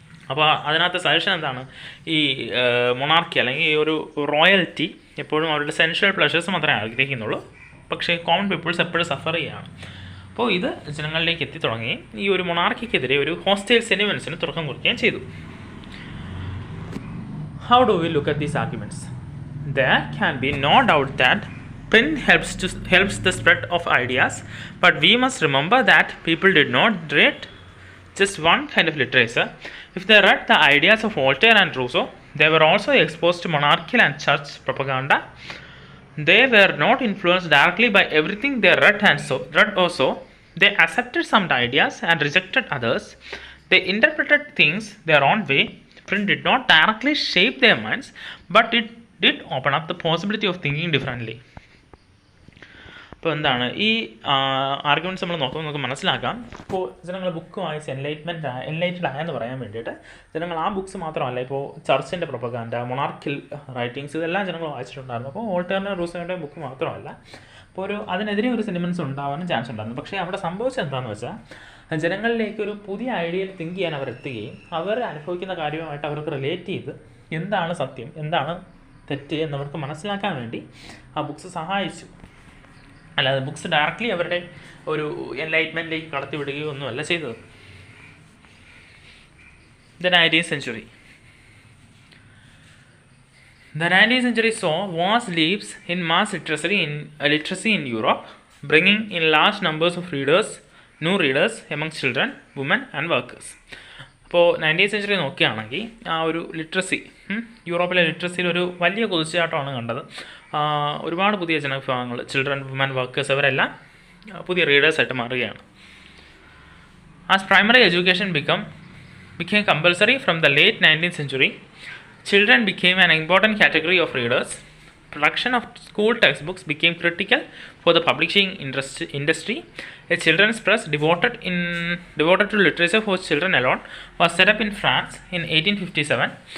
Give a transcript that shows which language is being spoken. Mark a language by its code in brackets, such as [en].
[ml] അപ്പോൾ അതിനകത്ത് സജഷൻ എന്താണ്, ഈ മൊണാർക്കി അല്ലെങ്കിൽ ഈ ഒരു റോയൽറ്റി എപ്പോഴും അവരുടെ സെൻഷ്വൽ പ്ലഷേഴ്സ് മാത്രമേ ആഗ്രഹിക്കുന്നുള്ളൂ, പക്ഷേ കോമൺ പീപ്പിൾസ് എപ്പോഴും സഫർ ചെയ്യുകയാണ്. അപ്പോൾ ഇത് ജനങ്ങളിലേക്ക് എത്തിത്തുടങ്ങി ഈ ഒരു മൊണാർക്കിക്കെതിരെ ഒരു ഹോസ്റ്റൈൽ സെന്റിമെന്റ്സിന് തുടക്കം കുറിക്കുകയും ചെയ്തു. [en] How do we look at these arguments? There can be no doubt that print helps the spread of ideas, but we must remember that people did not read just one kind of literature. If they read the ideas of Voltaire and Rousseau, they were also exposed to monarchical and church propaganda. They were not influenced directly by everything they read or saw. They accepted some ideas and rejected others. They interpreted things their own way. Print did not directly shape their minds, but it did open up the possibility of thinking differently. [ml] അപ്പോൾ എന്താണ് ഈ arguments നമ്മൾ നോക്കുമ്പോൾ നമുക്ക് മനസ്സിലാക്കാം. ഇപ്പോൾ ജനങ്ങൾ book വായിച്ച് എൻലൈറ്റഡ് ആയെന്ന് പറയാൻ വേണ്ടിയിട്ട് ജനങ്ങൾ ആ ബുക്സ് മാത്രമല്ല, ഇപ്പോൾ ചർച്ചിൻ്റെ പ്രൊപ്പഗാൻഡ, മൊണാർക്കിൽ റൈറ്റിങ്സ്, ഇതെല്ലാം ജനങ്ങൾ വായിച്ചിട്ടുണ്ടായിരുന്നു. അപ്പോൾ വോൾട്ടേറിൻ്റെ റൂസോയുടെ ബുക്ക് മാത്രമല്ല, അപ്പോൾ അതിനെതിരെ ഒരു സെന്റിമെൻറ്റ്സ് ഉണ്ടാവാനും ചാൻസ് ഉണ്ടായിരുന്നു. പക്ഷേ അവിടെ സംഭവിച്ചത് എന്താണെന്ന് വെച്ചാൽ ജനങ്ങളിലേക്ക് ഒരു പുതിയ ഐഡിയയിൽ തിങ്ക് ചെയ്യാൻ അവർ എത്തുകയും അവർ അനുഭവിക്കുന്ന കാര്യവുമായിട്ട് അവർക്ക് റിലേറ്റ് ചെയ്ത് എന്താണ് സത്യം, എന്താണ് തെറ്റ് എന്നവർക്ക് മനസ്സിലാക്കാൻ വേണ്ടി ആ ബുക്സ് സഹായിച്ചു. അല്ലാതെ ബുക്സ് ഡയറക്റ്റ്ലി അവരുടെ ഒരു എൻലൈറ്റ്മെൻറ്റിലേക്ക് കടത്തിവിടുകയോ ഒന്നുമല്ല ചെയ്തത്. [en] The 19th century. The 19th century saw vast leaps in mass literacy in Europe, bringing in large numbers of new readers among children, women and workers. [ml] അപ്പോൾ 19th century നോക്കുകയാണെങ്കിൽ ആ ഒരു ലിറ്ററസി, യൂറോപ്പിലെ ലിറ്ററസിയിൽ ഒരു വലിയ കുതിച്ചുചാട്ടമാണ് കണ്ടത്. ഒരുപാട് പുതിയ ജനവിഭാഗങ്ങൾ, ചിൽഡ്രൻ, വുമൻ, വർക്കേഴ്സ്, അവരെല്ലാം പുതിയ റീഡേഴ്സായിട്ട് മാറുകയാണ്. [en] As primary education became compulsory from the late 19th century, children became an important category of readers. Production of school textbooks became critical for the publishing industry. A children's press devoted to literature for children alone was set up in France in 1857.